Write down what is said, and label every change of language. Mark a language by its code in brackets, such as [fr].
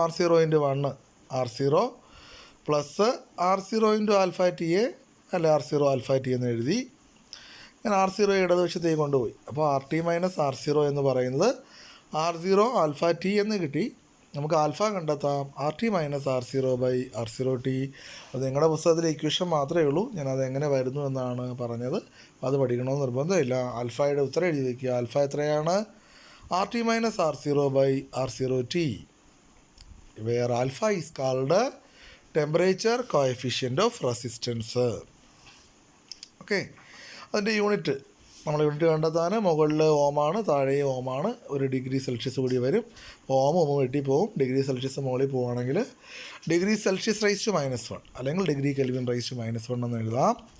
[ml] R0 × 1 R0 plus R0 × α t അല്ല R0 α t എന്ന് എഴുതി. ഞാൻ R0 ഇടതുവശത്തേക്ക് കൊണ്ടുപോയി. അപ്പോൾ RT - R0 എന്ന് പറയുന്നത് R0 α t എന്ന് കിട്ടി. നമുക്ക് ആൽഫ കണ്ടെത്താം. RT - R0/R0t. അത് നിങ്ങളുടെ പുസ്തകത്തിലെ ഇക്വേഷൻ മാത്രമേ ഉള്ളൂ. ഞാനത് എങ്ങനെ വരുന്നു എന്നാണ് പറഞ്ഞത്. അത് പഠിക്കണമെന്ന് നിർബന്ധമില്ല. ആൽഫയുടെ ഉത്തരം എഴുതി വയ്ക്കുക. ആൽഫ എത്രയാണ്? [en] RT - R0/R0t, where alpha is called temperature coefficient of resistance. [ml] Okay, അതിൻ്റെ യൂണിറ്റ് നമ്മൾ യൂണിറ്റ് കണ്ടെത്താൻ മുകളിൽ ഓമാണ്, താഴെ ഓമാണ്. 1 ഡിഗ്രി സെൽഷ്യസ് കൂടി വരും. ഓം വെട്ടിപ്പോവും. ഡിഗ്രി സെൽഷ്യസ് മുകളിൽ പോവുകയാണെങ്കിൽ ഡിഗ്രി സെൽഷ്യസ് ⁻1 അല്ലെങ്കിൽ ഡിഗ്രി കെൽവിൻ ⁻1 എന്ന് എഴുതാം.